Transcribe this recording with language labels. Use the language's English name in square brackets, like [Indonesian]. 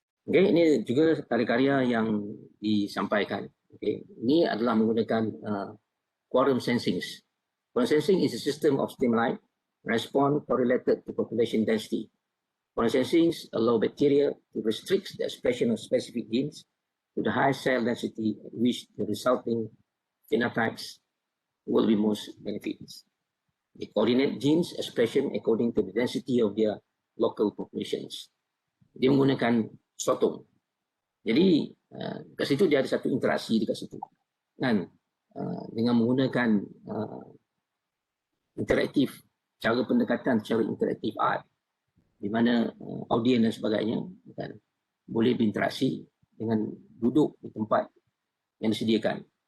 [Malay] Okay, ini juga karya-karya yang disampaikan. Okay, ini adalah menggunakan quorum sensing. [English] Quorum sensing is a system of stimuli response correlated to population density. Quorum sensing allow bacteria to restrict the expression of specific genes to the high cell density at which the resulting phenotypes will be most benefits. They coordinate genes expression according to the density of their local populations. [Malay] Dia menggunakan sotong. Jadi kat situ dia ada satu interaksi dekat situ, kan? Dengan menggunakan interaktif, cara pendekatan secara interaktif art, di mana audien dan sebagainya kan, boleh berinteraksi dengan duduk di tempat yang disediakan.